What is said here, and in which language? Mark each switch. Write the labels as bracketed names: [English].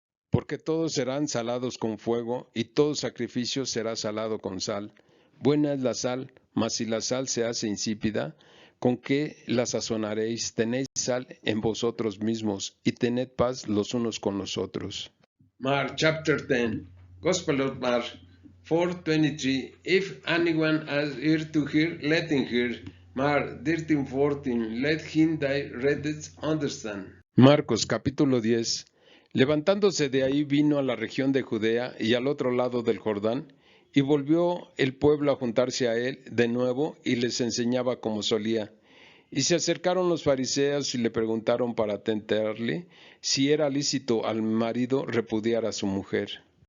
[Spanish] Porque todos serán salados con fuego, y todo sacrificio será salado con sal. Buena es la sal, mas si la sal se hace insípida, ¿con qué la sazonaréis? Tenéis sal en vosotros mismos, y tened paz los unos con los otros. [English] Mark chapter 10. Gospel of Mark 4:23 If anyone has ear to hear, let him hear. Mark 13:14 Let him that readeth understand. [Spanish] Marcos capítulo 10. Levantándose de ahí vino a la región de Judea y al otro lado del Jordán, y volvió el pueblo a juntarse a él de nuevo y les enseñaba como solía. Y se acercaron los fariseos y le preguntaron para tentarle si era lícito al marido repudiar a su mujer.